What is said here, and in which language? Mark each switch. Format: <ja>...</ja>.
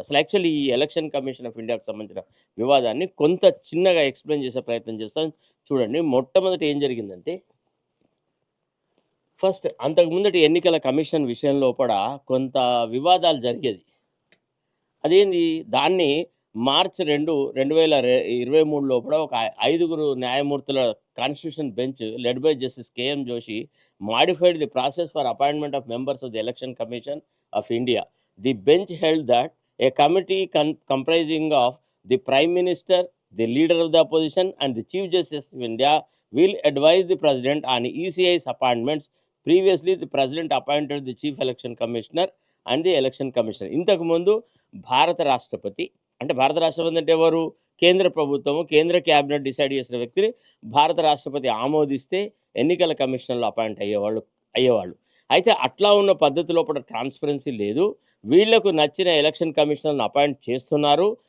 <te>అసలు యాక్చువల్లీ ఈ election commission of ఇండియాకు సంబంధించిన వివాదాన్ని కొంత చిన్నగా ఎక్స్‌ప్లెయిన్ చేసే ప్రయత్నం చేస్తాను. చూడండి, మొట్టమొదట ఏం జరిగిందంటే ఫస్ట్ అంతకు ముందటి ఎన్నికల కమిషన్ విషయం లోపల కొంత వివాదాలు జరిగేది. అదేంది దాన్ని</te> <en>March 2, 2023</en> <te>లోపల ఒక ఐదుగురు న్యాయమూర్తుల</te> <en>Constitution bench led by Justice K M Joshi modified the process for appointment of members of the Election Commission of India. The bench held that a committee comprising of the Prime Minister, the Leader of the Opposition, and the Chief Justice of India will advise the President on ECI's appointments. Previously, the President appointed the Chief Election Commissioner and the Election Commissioner.</en> <te>ఇంతకు ముందు భారత రాష్ట్రపతి అంటే భారత రాష్ట్రపతి అంటే ఎవరు? కేంద్ర ప్రభుత్వము, కేంద్ర క్యాబినెట్ డిసైడ్ చేసిన వ్యక్తిని భారత రాష్ట్రపతి ఆమోదిస్తే ఎన్నికల కమిషన్లో అపాయింట్ అయ్యేవాళ్ళు. అయితే అట్లా ఉన్న పద్ధతి లోపల ట్రాన్స్పరెన్సీ లేదు. వీళ్లకు నచ్చిన ఎలక్షన్ కమిషనర్ను అపాయింట్ చేస్తున్నారు.</te>